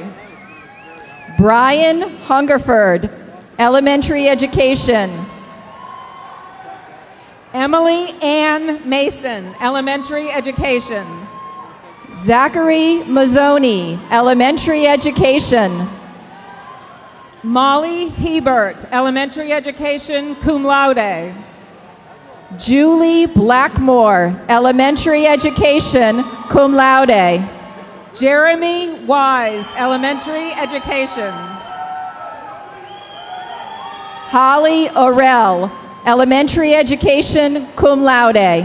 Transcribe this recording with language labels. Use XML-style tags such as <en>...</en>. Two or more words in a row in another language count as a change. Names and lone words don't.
<en>Brian Hungerford, Elementary Education. Emily Ann Mason, Elementary Education. Zachary Mazzoni, Elementary Education. Molly Hebert, Elementary Education,</en> <la>cum laude.</la> <en>Julie Blackmore, Elementary Education,</en> <la>cum laude.</la> <en>Jeremy Wise, Elementary Education. Holly Orell, Elementary Education,</en> <la>cum laude.</la>